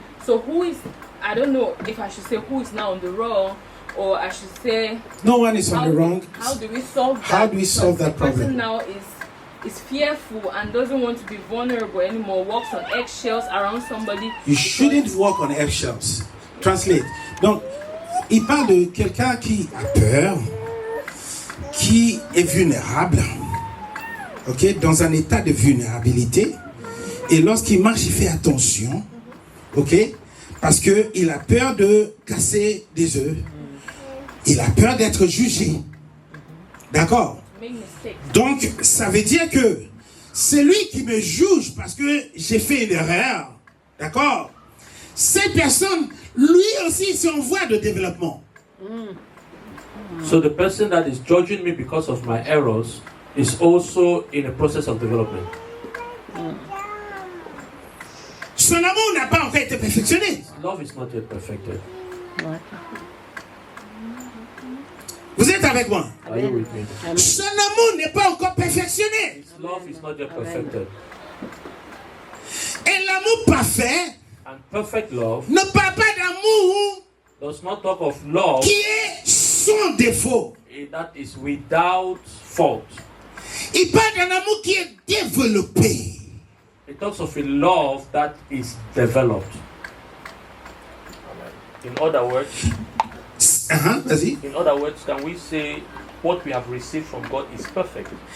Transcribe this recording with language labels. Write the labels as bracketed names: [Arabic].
[English] So who is, I don't know if I should say who is now on the wrong, or I should say No one is on the wrong. how do we solve that? How do we solve that The person problem? now is fearful and doesn't want to be vulnerable anymore, walks on eggshells around somebody. You shouldn't walk on eggshells. Translate. [French] Donc, il parle de quelqu'un qui a peur, qui est vulnérable, ok, dans un état de vulnérabilité. Et lorsqu'il marche, il fait attention, ok, parce qu'il a peur de casser des œufs. Il a peur d'être jugé. D'accord? Donc, ça veut dire que c'est lui qui me juge parce que j'ai fait une erreur. D'accord? Cette personne, lui aussi, c'est en voie de développement. [English] So the person that is judging me because of my errors is also in a process of development. [French] Son amour n'a pas encore été perfectionné. [English] Love is not yet perfected. [French] Vous êtes avec moi? [English] Are you with me? [French] Son amour n'est pas encore perfectionné. [English] His love is not yet perfected. [French] Et l'amour parfait [English] And perfect love [French] ne parle pas d'amour [English] does not talk of love [French] qui est sans défaut. [English] that is without fault. [French] Il parle d'un amour qui est développé. [English] It talks of a love that is developed. In other words, [French] Vas-y. [English] in other words, can we say what we have received from God is perfect?